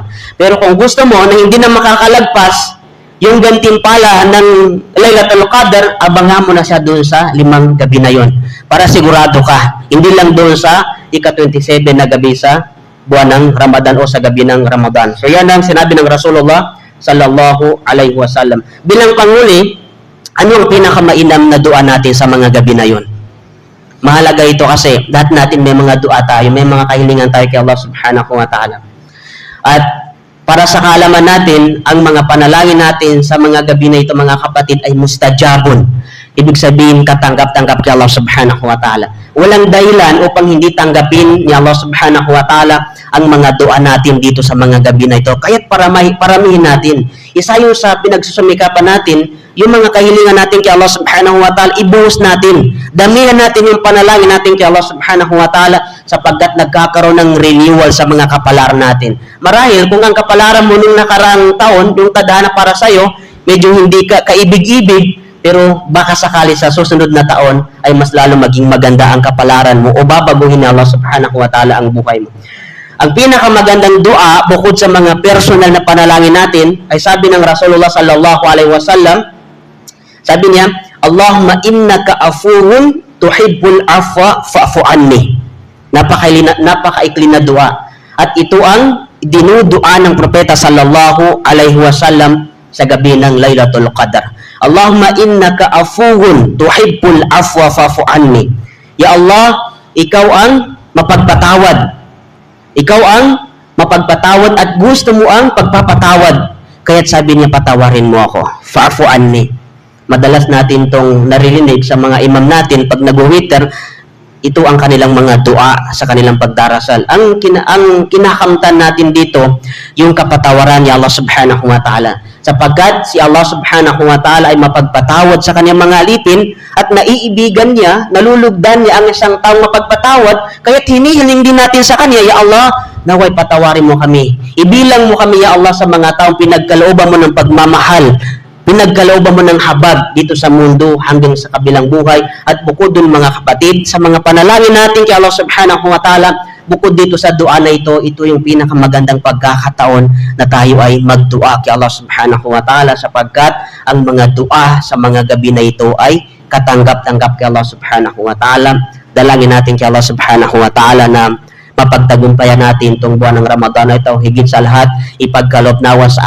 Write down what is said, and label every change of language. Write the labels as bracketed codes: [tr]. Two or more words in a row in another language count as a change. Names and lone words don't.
[tl] Pero kung gusto mo na hindi na makakalagpas yung gantimpala ng Laylatul Qadr, abangan mo na siya doon sa 5 gabi na yon para sigurado ka. Hindi lang doon sa ika-27 na gabi sa buwan ng Ramadan o sa gabi ng Ramadan. So yan ang sinabi ng Rasulullah [ar] صلى الله عليه وسلم. [tl] Bilang panguli, ano ang pinakamainam na dua natin sa mga gabi na yon? Mahalaga ito kasi lahat natin may mga dua tayo, may mga kahilingan tayo kay Allah [ar] سبحانه وتعالى. [tl] At para sa kaalaman natin, ang mga panalangin natin sa mga gabi na ito, mga kapatid, ay mustajabun. Ibig sabihin, katanggap-tanggap kay Allah [ar] سبحانه وتعالى. [tl] Walang dahilan upang hindi tanggapin ni Allah [ar] سبحانه وتعالى [tl] ang mga dua natin dito sa mga gabi na ito. Kaya't paramihin natin. Isa yung sa pinagsusumikapan natin, yung mga kahilingan natin kay Allah [ar] سبحانه وتعالى, [tl] ibuhos natin. Damihan natin yung panalangin natin kay Allah [ar] سبحانه وتعالى [tl] sapagkat nagkakaroon ng renewal sa mga kapalaran natin. Marahil, kung ang kapalaran mo nung nakarang taon, yung tadhana para sa'yo, medyo hindi ka kaibig-ibig, pero baka sakali sa susunod na taon ay mas lalo maging maganda ang kapalaran mo o babaguhin ni Allah [ar] سبحانه وتعالى [tl] ang buhay mo. Ang pinakamagandang dua bukod sa mga personal na panalangin natin ay sabi ng Rasulullah [ar] صلى الله عليه وسلم, [tl] sabi niya, [ar] اللهم إنك عفو تحب العفو فاعف عني. [tl] Napakaikli na dua. At ito ang dinudua ng propeta [ar] صلى الله عليه وسلم [tl] sa gabi ng Laylatul Qadar. [ar] اللهم إنك عفو تحب العفو فاعف عني. [tl] Ya Allah, ikaw ang mapagpatawad. Ikaw ang mapagpatawad at gusto mo ang pagpapatawad. Kaya't sabi niya, patawarin mo ako. [ar] فاعف عني. [tl] Madalas natin tong naririnig sa mga imam natin pag nag-witr, ito ang kanilang mga dua sa kanilang pagdarasal. Ang kinakamtan natin dito, yung kapatawaran ni Allah [ar] سبحانه وتعالى. [tl] Sapagkat si Allah [ar] سبحانه وتعالى [tl] ay mapagpatawad sa kanyang mga alipin at naiibigan niya, nalulugdan niya ang isang taong mapagpatawad, kaya't hinihiling din natin sa kanya, Ya Allah, naway patawarin mo kami. Ibilang mo kami, Ya Allah, sa mga taong pinagkalooban mo ng pagmamahal, pinagkalooban mo ng habag dito sa mundo hanggang sa kabilang buhay. At bukod dun, mga kapatid, sa mga panalangin natin kay Allah [ar] سبحانه وتعالى, [tl] bukod dito sa dua na ito yung pinakamagandang pagkakataon na tayo ay magdua kay Allah [ar] سبحانه وتعالى [tl] sapagkat ang mga dua sa mga gabi na ito ay katanggap-tanggap kay Allah [ar] سبحانه وتعالى. [tl] Dalangin natin kay Allah [ar] سبحانه وتعالى [tl] na mapagtagumpayan natin itong buwan ng Ramadan na ito. Higit sa lahat, ipagkaloob nawa sa